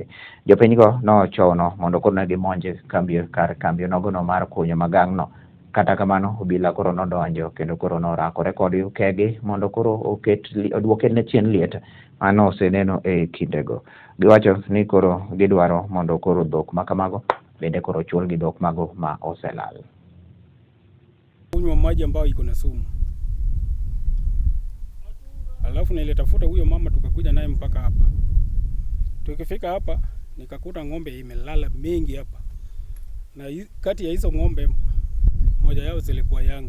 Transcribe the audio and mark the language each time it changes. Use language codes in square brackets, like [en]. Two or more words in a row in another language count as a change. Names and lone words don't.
[luo] Jopinygo nochono mondo koro ne gimonje kar kambi nogono mar kunyo magang'no. Kata kamano obila koro nodonjo kendo koro norakore kod ukegi mondo koro oduoke ne chien liet mano oseneno e kindego. Giwacho ni koro gidwaro mondo koro dhok makamago bende koro chulgi dhok mago ma oselal. [sw] Kunywa maji ambayo iko na sumu. Alafu nilitafuta huyo mama tukakuja naye mpaka hapa. Tukifika hapa nikakuta ng'ombe imelala mengi hapa. Na kati ya hizo ng'ombe moja yao zilikuwa yangu.